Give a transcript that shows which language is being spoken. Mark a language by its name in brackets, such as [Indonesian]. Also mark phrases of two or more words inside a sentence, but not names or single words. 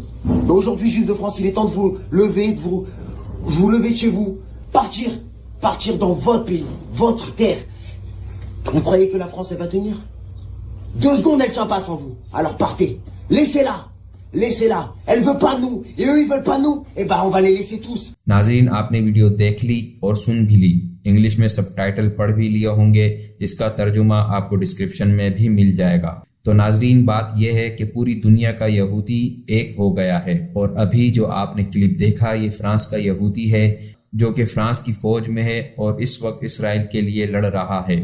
[French] Mais aujourd'hui, Juifs de France, il est temps de vous lever, de vous lever de chez vous, partir dans votre pays, votre terre. Vous croyez que la France, elle va tenir? 2 secondes, elle tient pas sans vous. Alors partez. Laissez-la. Laissez-la. Elle veut pas nous. Et eux, ils veulent pas nous. Et ben, on va les laisser tous. [Urdu] ناظرین آپ نے ویڈیو دیکھ لی اور سن بھی لی، انگلش میں سب ٹائٹل پڑھ بھی لیے ہوں گے، اس کا ترجمہ آپ کو ڈسکرپشن میں بھی مل جائے گا۔ تو ناظرین بات یہ ہے کہ پوری دنیا کا یہودی ایک ہو گیا ہے، اور ابھی جو آپ نے کلپ دیکھا یہ فرانس کا یہودی ہے جو کہ فرانس کی فوج میں ہے اور اس وقت اسرائیل کے لیے لڑ رہا ہے۔